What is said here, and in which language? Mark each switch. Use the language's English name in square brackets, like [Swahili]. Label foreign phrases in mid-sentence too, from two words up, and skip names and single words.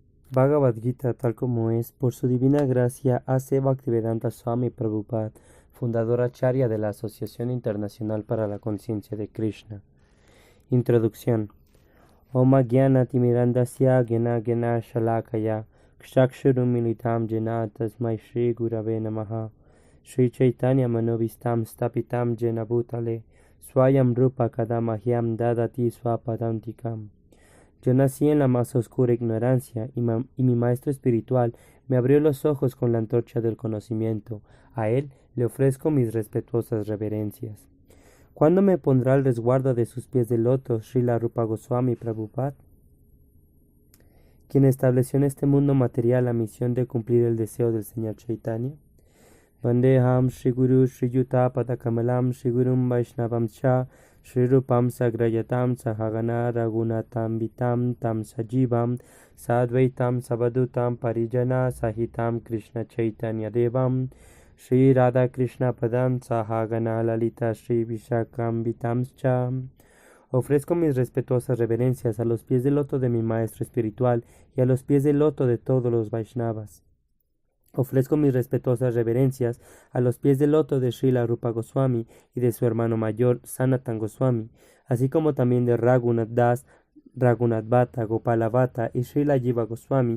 [Spanish] Bhagavad Gita, tal como es, por su divina gracia, A.C. Bhaktivedanta Swami Prabhupada, fundador acharya de la Asociación Internacional para la Conciencia de Krishna. Introducción. [Sanskrit] Om Gyana Timirandasya Gyana Gyana Shalakaya Kshakshurum Militam Jena Tasmai Shri Gurave Namaha Shri Chaitanya Manovistam Stapitam Jena Bhutale Swayam Rupa Kadamahyam Dadati Swapadantikam. [Spanish] Yo nací en la más oscura ignorancia y mi maestro espiritual me abrió los ojos con la antorcha del conocimiento. A él le ofrezco mis respetuosas reverencias. ¿Cuándo me pondrá al resguardo de sus pies de loto Srila Rupa Goswami Prabhupada, quien estableció en este mundo material la misión de cumplir el deseo del Señor Chaitanya? [Sanskrit] Vandeham Shri Guru Shri Yuta Padakamalam Shri Gurum Vaishnavam Cha Shri Rupam Sagrayatam Sahagana Ragunatam Vitam Tam Sajivam Sadvaitam Sabadutam Parijana Sahitam Krishna Chaitanya Devam Shri Radha Krishna Padam Sahagana Lalita Shri Vishakam Vitam Cha. [Spanish] Ofrezco mis respetuosas reverencias a los pies del loto de mi maestro espiritual y a los pies del loto de todos los Vaishnavas. Ofrezco mis respetuosas reverencias a los pies del loto de Srila Rupa Goswami y de su hermano mayor Sanatan Goswami, así como también de Raghunath Das, Raghunath Bhatta, Gopala Bhatta y Srila Jiva Goswami.